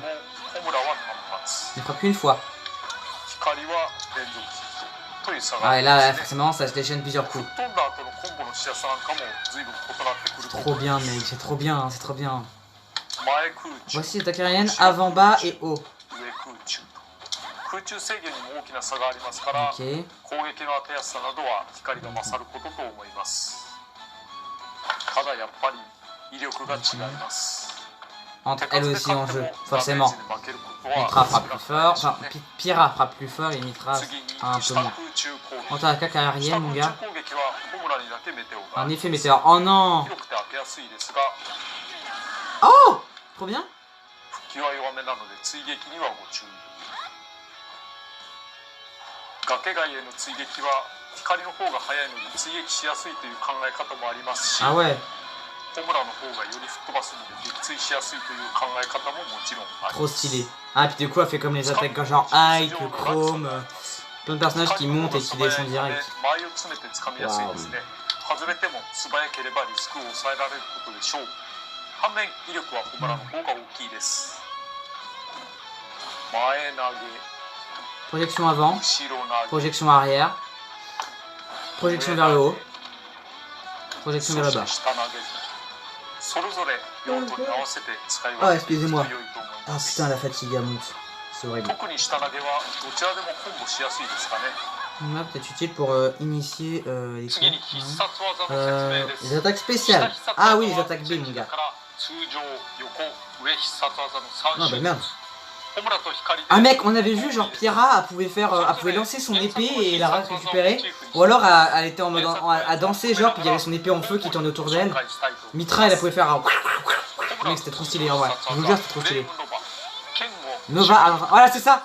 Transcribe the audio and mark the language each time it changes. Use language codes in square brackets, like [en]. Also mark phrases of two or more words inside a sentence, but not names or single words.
[fr] Il frappe qu'une fois. Ah et là forcément ça se déchaîne plusieurs coups. Trop bien mec, c'est trop bien, c'est trop bien. [ja] 前空中 [fr] Voici l'attaque aérienne avant, bas et haut. [ja] 上空中と空中制御にも大きな差がありますから、 [fr] Ok. [ja] 攻撃の当てやすさなどは光が勝ることと思います。ただやっぱり威力が違います。 [fr] Entre elle aussi en jeu, forcément. Mitra frappe plus fort, enfin Pyrrha frappe plus fort et Mitra un peu moins. Quant à l'attaque aérienne, mon gars. Un effet météore. Oh non! Oh! Trop bien! [ja] 気は弱めなので追撃にはご注意。崖外への追撃は光の方が速いので追撃しやすいという考え方もありますし、 [fr] Ah ouais. [ja] ホムラの方がより吹っ飛ばすので撃墜しやすいという考え方ももちろんあり [fr] Trop [ja] ます。 [fr] stylé. Ah, puis du coup, elle fait comme les attaques genre Ike, Chrome, plein de personnages qui montent et qui descendent direct. [ja] 前を詰めて掴みやすいですね。外れても素早ければリスクを抑えられることでしょう。反面威力はホムラの方が大きいです。前投げ、 [fr] Projection avant, [ja] 後ろ投げ、 [fr] projection arrière, projection vers le haut, projection vers le [ja] そ [fr] bas. [ja] して下投げ、それぞれ用途に合わせて使い [fr] Ah, [ja] 分けていくと [fr] excusez-moi. [ja] 良いと思い [fr] Ah [ja] ます。 [fr] putain, la fatigue elle monte. C'est horrible. [ja] 特に下投げはどちらでもコンボしやすいですかね。 [fr] Là, peut-être utile pour initier les [ja] 次に [fr] coups. [ja] 必殺技の説明です。 [fr] Les attaques spéciales. Ah oui, les attaques B, mon gars. [ja] 通常、横、上必殺技の [fr] Ah [ja] 3 [fr] bah [ja] 種 [fr] merde. [ja] ホムラと光で [fr] Ah mec, on avait vu genre Pyrrha, elle pouvait lancer son épée et la récupérer. Ou alors elle était en mode à danser genre, puis il y avait son épée en feu qui tournait autour d'elle. Mitra, elle pouvait faire un... Mec, c'était trop stylé en vrai. Je vous jure, c'était trop stylé. Nova, alors, voilà, c'est ça.